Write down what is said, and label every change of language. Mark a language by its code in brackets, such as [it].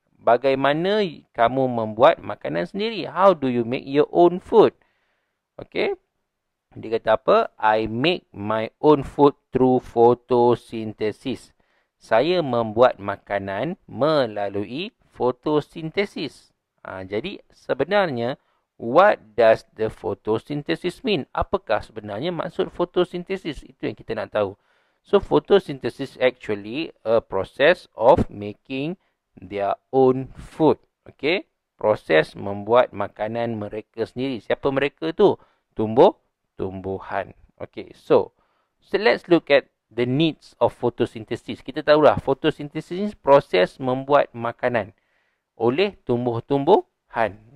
[ms] Bagaimana kamu membuat makanan sendiri? [en] How do you make your own food? Okay. [ms] Dia kata apa? [en] I make my own food through photosynthesis. [ms] Saya membuat makanan melalui fotosintesis. Jadi sebenarnya, [en] what does the photosynthesis mean? [ms] Apakah sebenarnya maksud fotosintesis? Itu yang kita nak tahu. [en] So photosynthesis actually a process of making their own food. Okay? [ms] Proses membuat makanan mereka sendiri. Siapa mereka tu? Tumbuh-tumbuhan. [en] Okay, so let's look at the needs of photosynthesis. [ms] Kita tahulah photosynthesis ni proses membuat makanan oleh tumbuh-tumbuhan.